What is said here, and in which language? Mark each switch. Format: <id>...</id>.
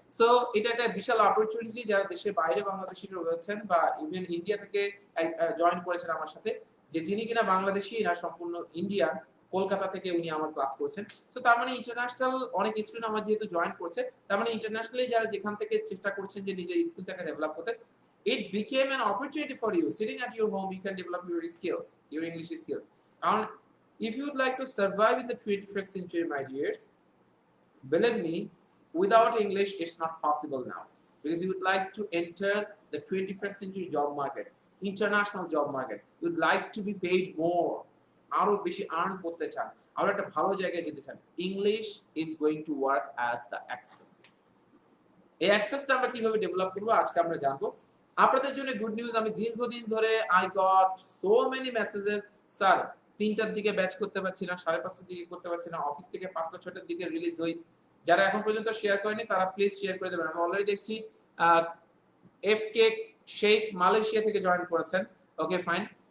<bn>So এটা একটা বিশাল opportunity যারা দেশের বাইরে বাংলাদেশিরা রয়েছেন বা ইভেন ইন্ডিয়া থেকে জয়েন করেছেন আমার সাথে, যে যিনি কিনা বাংলাদেশি না সম্পূর্ণ ইন্ডিয়ান, কলকাতা থেকে উনি আমার ক্লাস করছেন। সো তার মানে ইন্টারন্যাশনাল অনেক স্টুডেন্ট আমার যেহেতু জয়েন করছে, তার মানে ইন্টারন্যাশনালি যারা যেখান থেকে চেষ্টা করছেন যে নিজের স্কিলটাকে ডেভেলপ করতে,</bn> <en>it became an opportunity for you sitting at your home, you can develop your skills, your English skills. And if you would like to survive in the 21st century, my dears, believe me, without English it's not possible now, because you would like to enter the 21st century job market, international job market, you'd like to be paid more,</en> <bn>আরো বেশি earn করতে চান, আরো একটা ভালো জায়গায় যেতে চান,</bn> <en>English is going to work as the access.</en> <bn>এই অ্যাক্সেসটা আমরা কিভাবে ডেভেলপ করব আজকে আমরা জানবো। আপনাদের জন্য গুড নিউজ, আমি দীর্ঘদিন ধরে</bn> <en>I got so many messages,</en> <bn>sir 3টার দিকে ব্যাচ করতে পারছি না, 5:30টার দিকে করতে পারছি না, অফিস থেকে 5টা 6টার দিকে রিলিজ হই। যারা এখন পর্যন্ত শেয়ার করেনি তারা প্লিজ শেয়ার করে দেবেন। আমি অলরেডি দেখছি এফ কে শেখ মালয়েশিয়া থেকে জয়েন করেছেন। Okay fine.</bn>